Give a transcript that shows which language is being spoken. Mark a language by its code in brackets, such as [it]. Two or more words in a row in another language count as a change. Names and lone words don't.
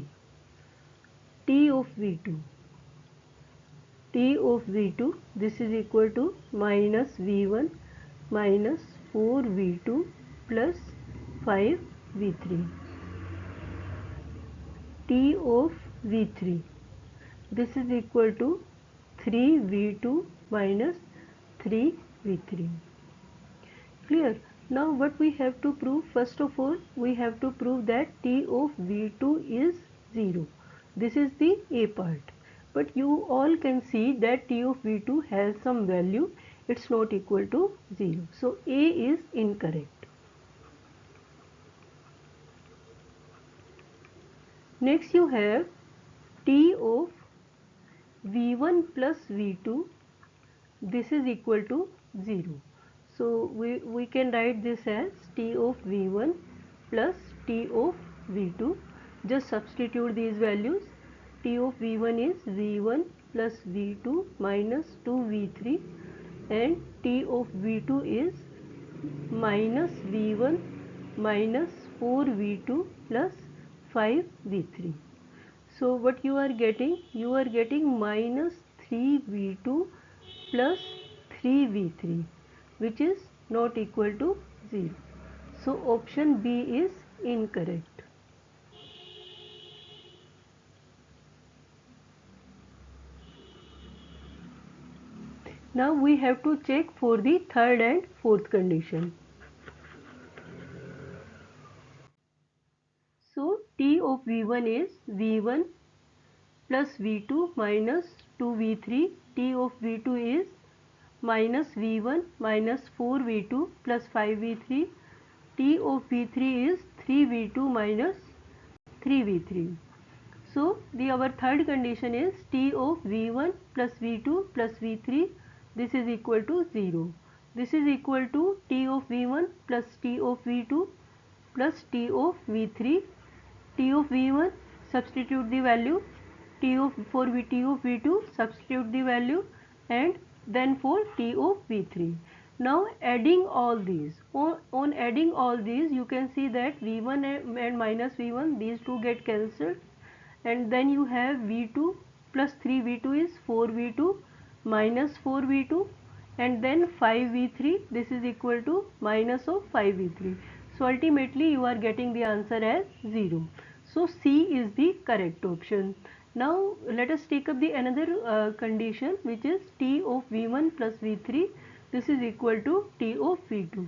[en] T of V2, T of V2, this is equal to minus V1 minus 4 V2 plus 5 V3. T of V3, this is equal to 3V2 minus 3V3. Clear? Now what we have to prove? First of all, we have to prove that T of V2 is 0. This is the A part. But you all can see that T of V2 has some value. It's not equal to 0. So A is incorrect. Next you have T of V1 plus V2, this is equal to 0. So we can write this as T of V1 plus T of V2. Just substitute these values. T of V1 is V1 plus V2 minus 2V3 and T of V2 is minus V1 minus 4V2 plus 5V3. So what you are getting? You are getting minus 3V2 plus 3V3 which is not equal to 0. So option B is incorrect. Now we have to check for the third and fourth condition. So T of V1 is V1 plus V2 minus 2V3. T of V2 is minus V1 minus 4V2 plus 5V3. T of V3 is 3V2 minus 3V3. So our third condition is T of V1 plus V2 plus V3, this is equal to 0. This is equal to T of V1 plus T of V2 plus T of V3. T of V1 substitute the value, T of T of V2 substitute the value, and then for T of V3. Now adding all these, on adding all these you can see that V1 and minus V1, these two get cancelled, and then you have V2 plus 3V2 is 4V2 minus 4V2 and then 5V3, this is equal to minus of 5V3. So ultimately you are getting the answer as 0. So C is the correct option. Now let us take up the another condition, which is T of V1 plus V3, this is equal to T of V2.